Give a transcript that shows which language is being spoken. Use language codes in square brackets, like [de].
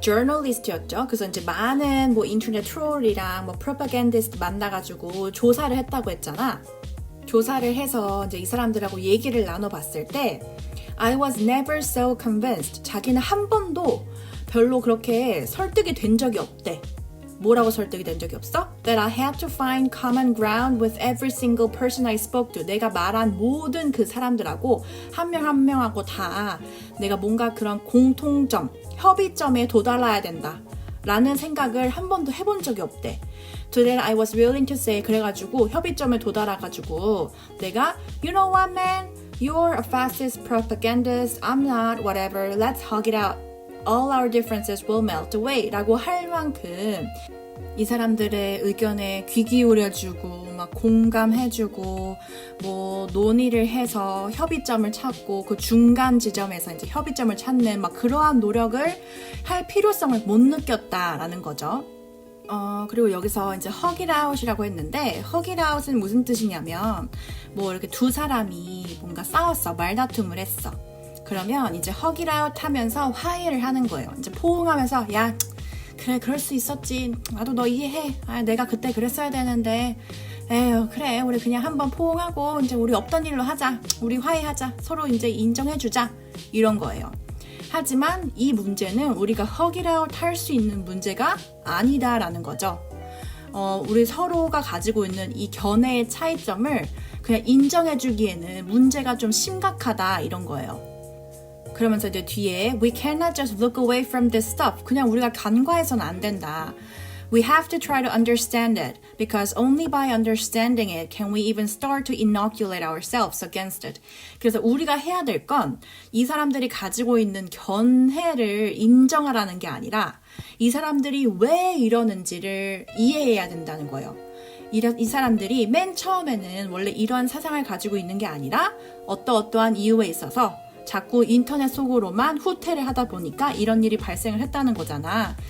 [ko] 저널리스트였죠. 그래서 이제 많은 뭐 인터넷 트롤이랑 뭐 프로파간디스트 만나가지고 조사를 했다고 했잖아. 조사를 해서 이제 이 사람들하고 얘기를 나눠봤을 때 [en] I was never so convinced. [ko] 자기는 한 번도 별로 그렇게 설득이 된 적이 없대. 뭐라고 설득이 된 적이 없어? [en] That I had to find common ground with every single person I spoke to. [ko] 내가 말한 모든 그 사람들하고 한 명 한 명하고 다 내가 뭔가 그런 공통점, 협의점에 도달해야 된다. 라는 생각을 한 번도 해본 적이 없대. [en] To that I was willing to say. [ko] 그래가지고 협의점에 도달해가지고 내가 [en] You know what man? You're a fascist propagandist. I'm not. Whatever. Let's hug it out. All our differences will melt away [ko] 라고 할 만큼 이 사람들의 의견에 귀 기울여주고 막 공감해주고 뭐 논의를 해서 협의점을 찾고 그 중간 지점에서 이제 협의점을 찾는 막 그러한 노력을 할 필요성을 못 느꼈다라는 거죠. 그리고 여기서 이제 hug it out이라고 했는데 hug it out은 무슨 뜻이냐면 뭐 이렇게 두 사람이 뭔가 싸웠어. 말다툼을 했어. 그러면 이제 hug it out 하면서 화해를 하는 거예요. 이제 포옹하면서 야 그래 그럴 수 있었지. 나도 너 이해해. 내가 그때 그랬어야 되는데 에휴 그래 우리 그냥 한번 포옹하고 이제 우리 없던 일로 하자. 우리 화해하자. 서로 이제 인정해주자. 이런 거예요. 하지만 이 문제는 우리가 hug it out 할 수 있는 문제가 아니다라는 거죠. 우리 서로가 가지고 있는 이 견해의 차이점을 그냥 인정해주기에는 문제가 좀 심각하다 이런 거예요. 그러면서 이제 뒤에 [en] We cannot just look away from this stuff. [ko] 그냥 우리가 간과해서는 안 된다. [en] We have to try to understand it because only by understanding it can we even start to inoculate ourselves against it. [ko] 그래서 우리가 해야 될 건 이 사람들이 가지고 있는 견해를 인정하라는 게 아니라 이 사람들이 왜 이러는지를 이해해야 된다는 거예요. 이 사람들이 맨 처음에는 원래 이런 사상을 가지고 있는 게 아니라 어떠한 이유에 있어서 자꾸 인터넷 속으로만 후퇴를 하다 보니까 이런 일이 발생을 했다는 거잖아.